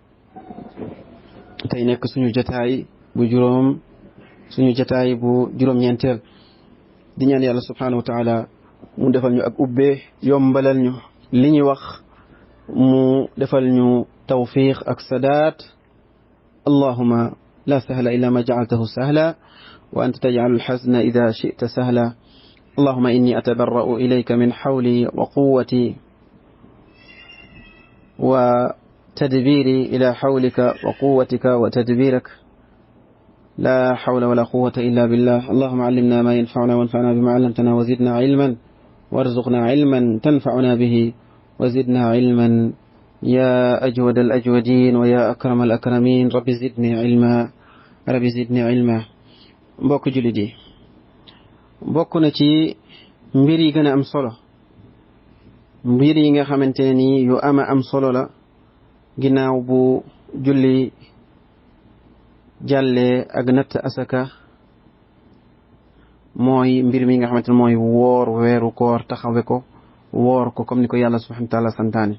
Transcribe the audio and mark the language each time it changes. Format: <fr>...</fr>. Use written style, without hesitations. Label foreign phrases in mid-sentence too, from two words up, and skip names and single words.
<wo>tey nekk suñu jotaay bu juróom-ñeenteel di ñaan yàlla</wo> <ar>سبحانه وتعالى</ar> <wo>mu defal ñu ak ubbee, yombalal ñu li ñuy wax, mu defal ñu tawfiq ak sadaat.</wo> <ar>اللهم لا سهل إلا ما جعلته سهلا وأنت تجعل الحزن إذا شئت سهلا. اللهم إني أتبرأ إليك من حولي وقوتي وتدبيري إلى حولك وقوتك وتدبيرك لا حول ولا قوة إلا بالله. اللهم علمنا ما ينفعنا وانفعنا بما علمتنا وزدنا علما وارزقنا علما تنفعنا به وزدنا علما يا أجود الأجودين ويا أكرم الأكرمين. رب زدني علما رب زدني علما.</ar> <wo>mbokk jullit yi, bokk na ci mbir yi gën a am solo, mbir yi nga xamante ne ni yu am solo la ginnaaw bu julli jàllee ak natt asaka, mooy mbir mi nga xamante ne mooy woor weeru koor, taxawe ko woor ko comme ni ko yàlla</wo> <ar>سبحانه وتعالى</ar> <wo>santaane.</wo>